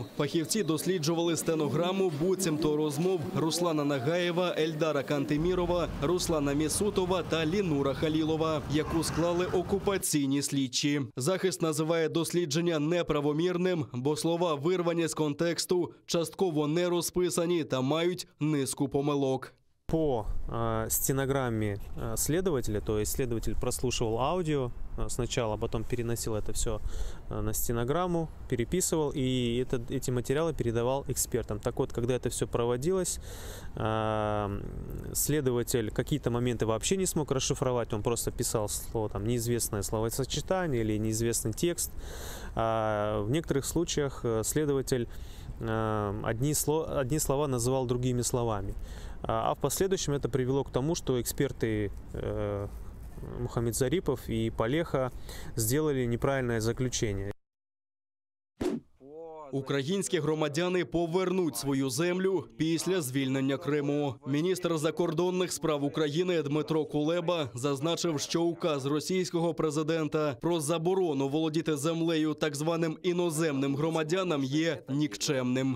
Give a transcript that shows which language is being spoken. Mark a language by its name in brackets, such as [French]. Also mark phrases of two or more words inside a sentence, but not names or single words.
[Ukrainian] Фахівці досліджували стенограму буцімто розмов Руслана Нагаєва, Ельдара Кантемірова, Руслана Місутова та Лінура Халілова, яку склали окупаційні слідчі. Захист називає дослідження неправомірним, бо слова вирвані з контексту, частково не розписані та мають низку помилок. [Russian] По стенограмме следователя, то есть следователь прослушивал аудио сначала, потом переносил это все на стенограмму, переписывал и эти материалы передавал экспертам. Так вот, когда это все проводилось, следователь какие-то моменты вообще не смог расшифровать, он просто писал слово, там, неизвестное словосочетание или неизвестный текст. А в некоторых случаях следователь одни слова называл другими словами. А в последующем это привело к тому, что эксперты Мухаммед Зарипов и Палеха сделали неправильное заключение. [Ukrainian] Українські громадяни повернуть свою землю після звільнення Криму. Міністр закордонних справ України Дмитро Кулеба зазначив, що указ російського президента про заборону володіти землею так званим іноземним громадянам є нікчемним.